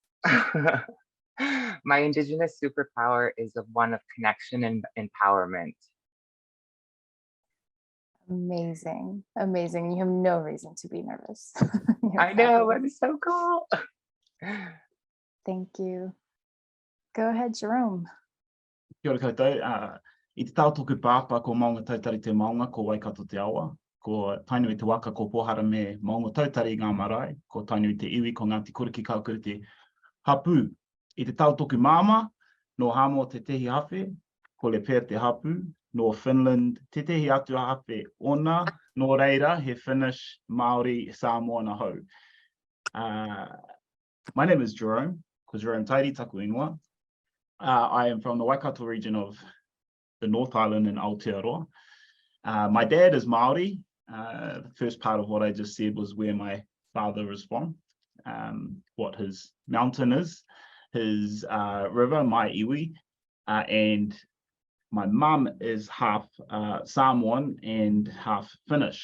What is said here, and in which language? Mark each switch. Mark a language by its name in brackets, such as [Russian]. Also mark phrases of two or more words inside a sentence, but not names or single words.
[English] My Indigenous superpower is one of connection and empowerment. Amazing, amazing. You have no reason to be nervous. I know, but it's so cool. Thank you. Go ahead, Jerome. [Māori] Kia ora koutou. I te tautoku pāpā ko maunga tautari te maunga ko Waikato te awa. Ko tainui te waka ko pohara me maunga tautari ngā marae. Ko tainui te iwi ko Ngāti Kuriki kaukuru te hapu. I te tautoku māma, no Hamo te tehi hawhe, ko le pēr te hapu. No Finland, te tehi atu hawhe ona, no reira, he Finnish, Māori, Samoan ahau. [English] My name is Jerome, [Māori] ko Jerome Tairi, taku ingoa. [English] I am from the Waikato region of the North Island and Aotearoa. My dad is Māori. The first part of what I just said was where my father is from, what his mountain is, his river, my iwi, and my mum is half Samoan and half Finnish.